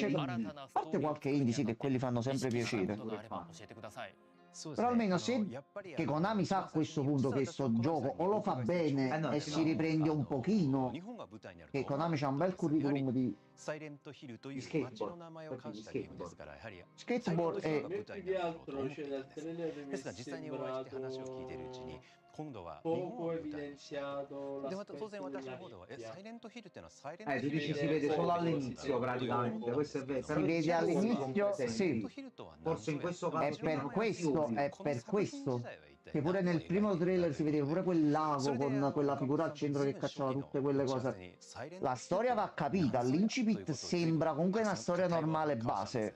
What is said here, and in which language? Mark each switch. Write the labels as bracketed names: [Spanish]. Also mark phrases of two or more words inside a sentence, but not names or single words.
[Italian] A parte qualche indie, sì, che quelli fanno sempre piacere. Però almeno se che Konami sa a questo punto che sto gioco o lo fa bene e si riprende un pochino, che Konami c'ha un bel curriculum di skateboard e... [Japanese] メッキであると、ロシアだったらね、ですが実際にお会いして話を聞いているうちに [Italian] poco evidenziato [Japanese] でまた当然 [Italian] l'aspetto [Japanese] 私 [Italian] della [Japanese] の方では [Italian] nicchia. [Japanese] サイレントヒルっていうのはサイレント [Italian] Tu [Japanese] ヒル [Italian] dici si vede solo all'inizio praticamente, questo è vero. Si Però vede diciamo all'inizio, che sì. forse in questo È caso per sono questo, fiori. è per questo che pure nel primo trailer si vedeva pure quel lago con quella figura al centro che cacciava tutte quelle cose. La storia va capita, l'incipit sembra comunque una storia normale base.